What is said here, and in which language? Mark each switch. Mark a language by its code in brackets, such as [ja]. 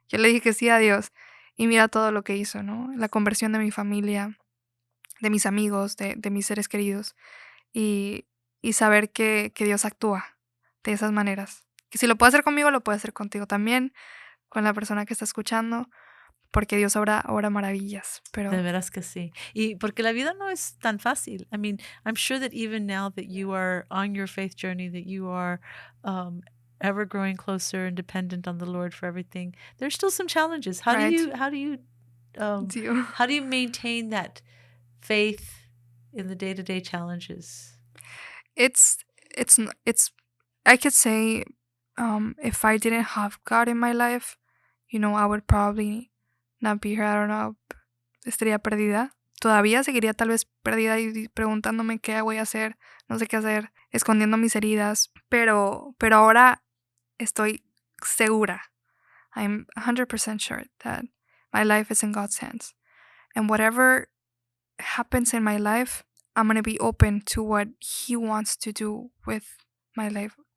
[es] Yo le dije que sí a Dios, y mira todo lo que hizo, ¿no? La conversión de mi familia, de mis amigos, de mis seres queridos, y saber que Dios actúa de esas maneras. Que si lo puede hacer conmigo, lo puede hacer contigo también, con la persona que está escuchando, porque Dios obra maravillas. Pero De veras que sí. Y porque la vida no es tan fácil. [en] I mean, I'm sure that even now that you are on your faith journey, that you are ever growing closer and dependent on the Lord for everything, there's still some challenges. How Right. do you maintain that faith in the day-to-day challenges? It's I could say, if I didn't have God in my life, I would probably not be here. I don't know, [es] estaría perdida. Todavía seguiría tal vez perdida y preguntándome qué voy a hacer, no sé qué hacer, escondiendo mis heridas, pero ahora estoy segura. [en] I'm 100% sure that my life is in God's hands. And whatever happens in my life, I'm going to be open to what He wants to do with my life.